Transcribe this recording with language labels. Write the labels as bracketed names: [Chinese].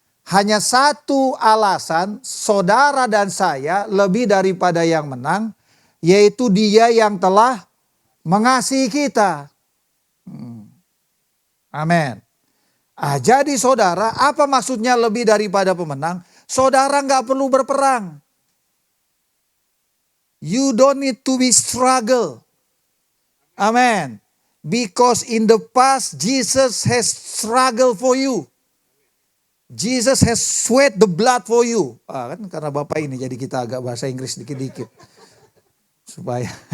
[Indonesian] Hanya satu alasan, saudara dan saya lebih daripada yang menang, yaitu Dia yang telah mengasihi kita. Amin. Jadi saudara, apa maksudnya lebih daripada pemenang? Saudara nggak perlu berperang. [English] You don't need to be struggle. Amin. Because in the past Jesus has struggled for you. Jesus has sweat the blood for you. [Indonesian] Kan karena Bapak ini jadi kita agak bahasa Inggris dikit-dikit. Supaya